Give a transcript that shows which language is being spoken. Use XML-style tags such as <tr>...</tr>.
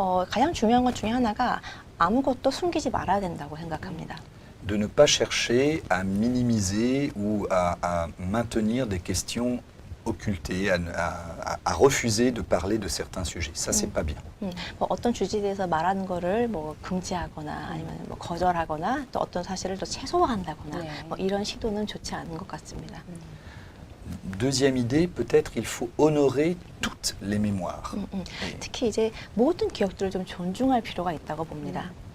<ko>가장 중요한 것 중에 하나가 아무것도 숨기지 말아야 된다고 생각합니다.</ko> <fr>De ne pas chercher à minimiser ou à maintenir des questions occultées, à refuser de parler de certains sujets. Ça, c'est pas bien.</fr> <ko>뭐 어떤 주제에 대해서 말하는 거를 뭐 금지하거나 아니면 뭐 거절하거나 또 어떤 사실을 또 최소화한다거나 네. 뭐 이런 시도는 좋지 않은 것 같습니다.</ko> <fr>Deuxième idée, peut-être il faut honorer toutes les mémoires.</fr> <ko>특히 이제 모든 기억들을 좀 존중할 필요가 있다고 봅니다.</ko>